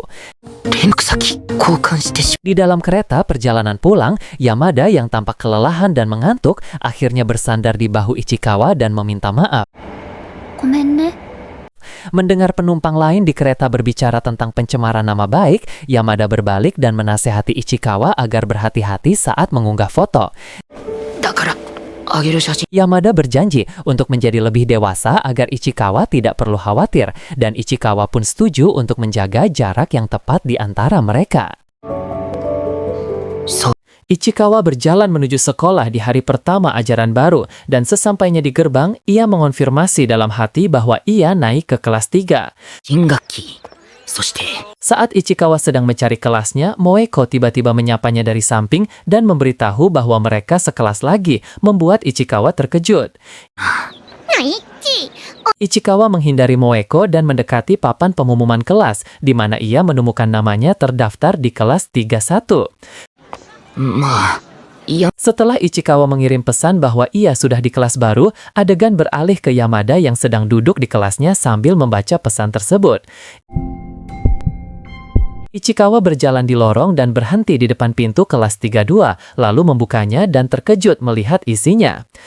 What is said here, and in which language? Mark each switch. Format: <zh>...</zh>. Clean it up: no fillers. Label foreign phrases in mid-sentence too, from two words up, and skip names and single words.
<ja>連絡先交換してし</ja> <id>Di dalam kereta perjalanan pulang, Yamada yang tampak kelelahan dan mengantuk akhirnya bersandar di bahu Ichikawa dan meminta maaf.</id> <ja>ごめんね</ja> <id>Mendengar penumpang lain di kereta berbicara tentang pencemaran nama baik, Yamada berbalik dan menasehati Ichikawa agar berhati-hati saat mengunggah foto.</id> <ja>だからあげる写真</ja> <id>Yamada berjanji untuk menjadi lebih dewasa agar Ichikawa tidak perlu khawatir, dan Ichikawa pun setuju untuk menjaga jarak yang tepat di antara mereka.</id> <ja>そう</ja> <id>Ichikawa berjalan menuju sekolah di hari pertama ajaran baru, dan sesampainya di gerbang, ia mengonfirmasi dalam hati bahwa ia naik ke kelas 3.</id> <ja>新学期そして</ja> <id>Saat Ichikawa sedang mencari kelasnya, Moeko tiba-tiba menyapanya dari samping dan memberitahu bahwa mereka sekelas lagi, membuat Ichikawa terkejut.</id> <ja>なイッチ</ja> <id>Ichikawa menghindari Moeko dan mendekati papan pengumuman kelas, di mana ia menemukan namanya terdaftar di kelas 31.</id> <ja>まあいや</ja> <id>Setelah Ichikawa mengirim pesan bahwa ia sudah di kelas baru, adegan beralih ke Yamada yang sedang duduk di kelasnya sambil membaca pesan tersebut. Ichikawa berjalan di lorong dan berhenti di depan pintu kelas 32, lalu membukanya dan terkejut melihat isinya.</id>